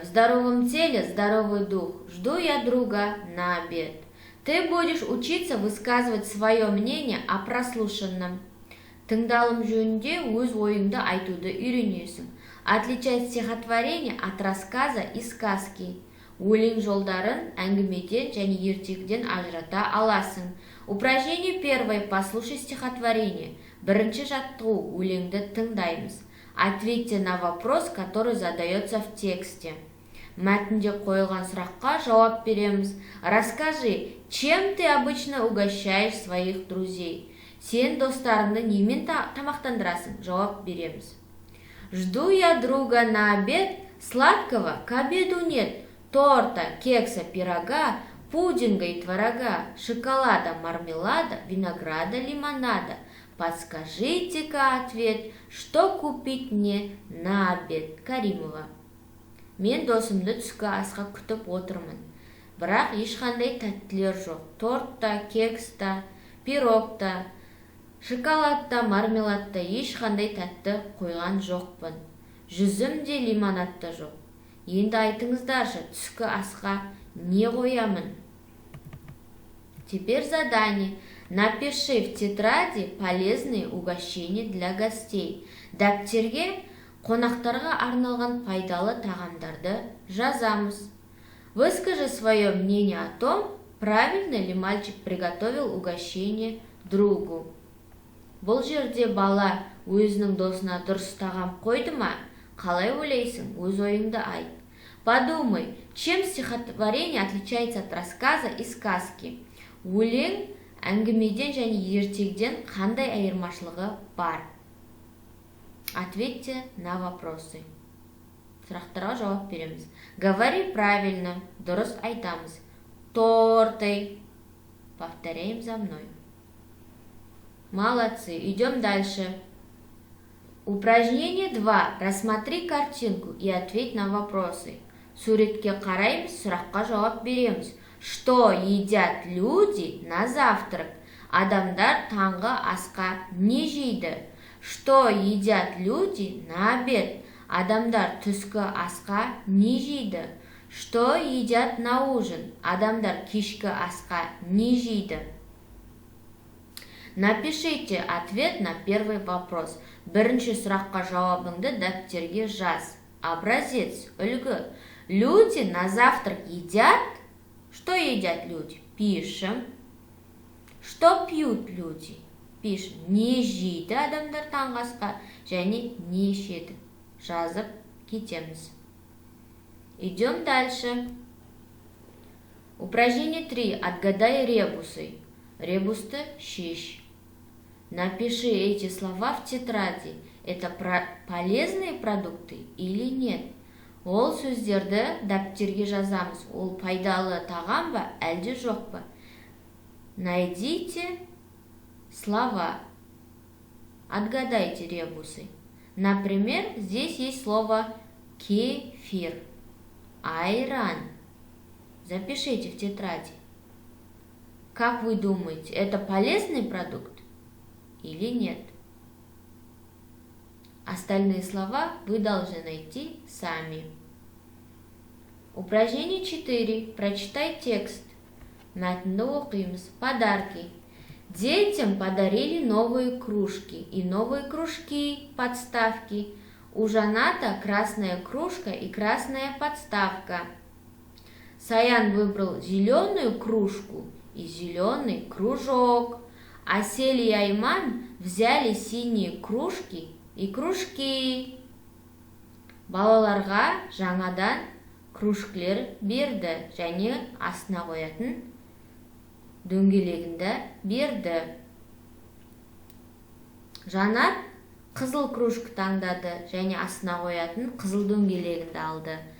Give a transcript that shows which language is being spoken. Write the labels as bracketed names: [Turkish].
[Russian] В здоровом теле здоровый дух. Жду я друга на обед. Ты будешь учиться высказывать свое мнение о прослушанном. [Kazakh] Тыңдалым жөнінде өз ойыңды айтуды үйренесің. [Russian] Отличать стихотворение от рассказа и сказки. [Kazakh] Өлең жолдарын әңгімеден және ертегіден ажырата аласың. [Russian] Упражнение первое. Послушай стихотворение. [Kazakh] Бірінші жаттығу. Өлеңді тыңдаймыз. [Russian] Ответьте на вопрос, который задается в тексте. [Kazakh] Мәтінде қойылған сұраққа жауап береміз. [Russian] Расскажи, чем ты обычно угощаешь своих друзей? [Kazakh] Сен достарыңды немен тамақтандырасың? Жауап береміз. [Russian] Жду я друга на обед, сладкого к обеду нет. Торта, кекса, пирога, пудинга и творога, шоколада, мармелада, винограда, лимонада. Подскажите-ка ответ, что купить мне на обед? Каримова. [Kazakh] Мен досымды түскі асқа күтіп отырмын. Бірақ ешқандай тәттілер жоқ. Торт-та, кекс-та, пирог-та, шоколад-та, мармелад-та ешқандай тәтті қойған жоқпын. Жүзім де лимонад та жоқ. Енді айтыңыздаршы, түскі асқа не қоямын? [Russian] Теперь задание. Напиши в тетради полезные угощения для гостей. [Kazakh] Дәптерге қонақтарға арналған пайдалы тағамдарды жазамыз. [Russian] Выскажи свое мнение о том, правильно ли мальчик приготовил угощение другу. [Kazakh] Бұл жерде бала өзінің досына дұрыс тағам қойды ма? Қалай ойлайсың? Өз ойыңды айт. [Russian] Подумай, чем стихотворение отличается от рассказа и сказки? [Kazakh] Өлең әңгімеден және ертегіден қандай айырмашылығы бар? [Russian] Ответьте на вопросы. [Kazakh] Сұрақтарға жауап береміз. [Russian] Говори правильно. [Kazakh] Дұрыс айтамыз. [Russian] Торты. Повторяем за мной. Молодцы. Идем дальше. Упражнение 2. Рассмотри картинку и ответь на вопросы. [Kazakh] Суретке қараймыз, сұраққа жауап береміз. [Russian] Что едят люди на завтрак? [Kazakh] Адамдар таңғы асқа не жейді? [Russian] Что едят люди на обед? [Kazakh] Адамдар түскі асқа не жейді? [Russian] Что едят на ужин? [Kazakh] Адамдар кешкі асқа не жейді? [Russian] Напишите ответ на первый вопрос. [Kazakh] Бірінші сұраққа жауабыңды дәптерге жаз. [Russian] Образец, үлгі. Люди на завтрак едят? Что едят люди? Пишем. Что пьют люди? Пишем. [Kazakh] Не жейді адамдар таңғы асқа және не ішеді. Жазып кетеміз. [Russian] Идем дальше. Упражнение 3. Отгадай ребусы. [Kazakh] Ребусты шиш. [Russian] Напиши эти слова в тетради. Это полезные продукты или нет? [Kazakh] Ол сөздерді дәптерге жазамыз. Ол пайдалы тағам ба, әлде жоқ па? [Russian] Найдите слова. Отгадайте ребусы. Например, здесь есть слово кефир, айран. Запишите в тетради. Как вы думаете, это полезный продукт или нет? Остальные слова вы должны найти сами. Упражнение 4. Прочитай текст. [Kazakh] Мәтінді оқимыз. [Russian] Подарки. Детям подарили новые кружки и новые кружки, подставки. У Жаната красная кружка и красная подставка. Саян выбрал зеленую кружку и зеленый кружок. Асель и Айман взяли синие кружки и кружки. [Kazakh] Балаларға жаңадан кружкілер берді және астына қоятын дөңгелегінді берді. Жанат қызыл кружка таңдады және астына қоятын қызыл дөңгелегінді алды.